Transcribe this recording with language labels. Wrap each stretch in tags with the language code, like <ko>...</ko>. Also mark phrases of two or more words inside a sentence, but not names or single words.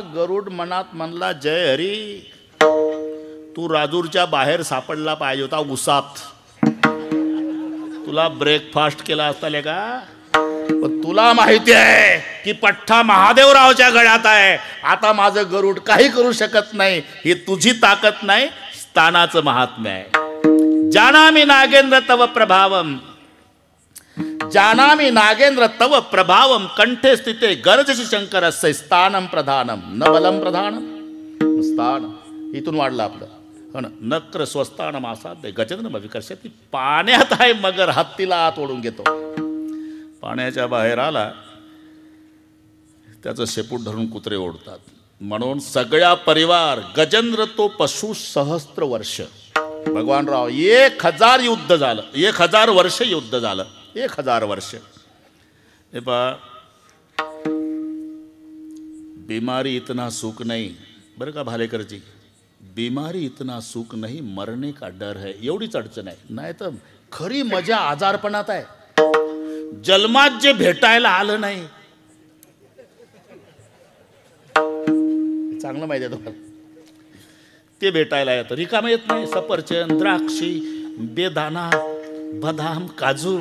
<mr>गरुड मनात म्हणला जय हरी, तू राजूरच्या बाहेर सापडला पाहिजे होता उसात. तुला ब्रेकफास्ट केला असता ले का. पण तुला माहिती आहे की पठ्ठा महादेवरावच्या गळ्यात आहे. आता माझं गरुड काही करू शकत नाही. ही तुझी ताकद नाही, स्थानाचं महात्म्य आहे.</mr> <sa>जानामि नागेंद्र तव प्रभावम जानामि नागेंद्र तव प्रभावम कंठे स्थिते गर्जसी शंकरस्य स्थानम प्रधानम न बलम प्रधानम</sa> <mr>स्थान इथून वाढलं आपलं हो ना.</mr> <sa>नक्र स्वस्तानम आसाद्य गजेंद्र विकर्षती.</sa> <mr>पाण्यात आहे मगर हत्तीला आत ओढून घेतो. पाण्याच्या बाहेर आला त्याचं शेपूट धरून कुत्रे ओढतात. म्हणून सगळ्या परिवार गजेंद्र तो पशु सहस्त्र वर्ष. भगवान राव 1000 युद्ध झालं. 1000 वर्ष युद्ध झालं. 1000 वर्ष. हे पहा</mr> <hi>बीमारी इतना सुख नहीं.</hi> <mr>बरं का</mr> <hi>भालेकरजी, बीमारी इतना सुख नहीं मरने का डर है.</hi> <mr>एवढीच अडचण आहे. नाही तर खरी मजा आजारपणात आहे. जन्मात जे भेटायला आलं नाही चांगलं माहिती आहे तुम्हाला. ते भेटायला येतं. रिकामं येत नाही. सफरचंद, द्राक्षी, बेदाना, बदाम, काजू.</mr>